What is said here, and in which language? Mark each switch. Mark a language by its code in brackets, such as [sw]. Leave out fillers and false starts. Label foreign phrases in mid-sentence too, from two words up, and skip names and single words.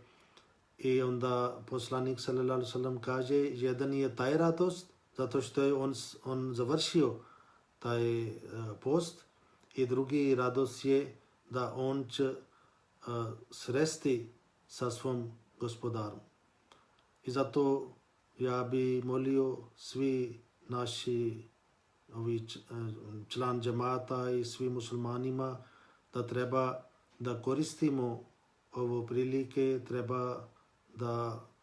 [bs] I onda poslanik [ar] صلى الله عليه وسلم [bs] kaže, jedan je taj radost zato što je on završio taj post, i drugi radost je da on će sresti sa svom gospodarom. I zato ja bi molio svi naši član džemata i svi muslimanima da treba da koristimo ovo prilike, treba da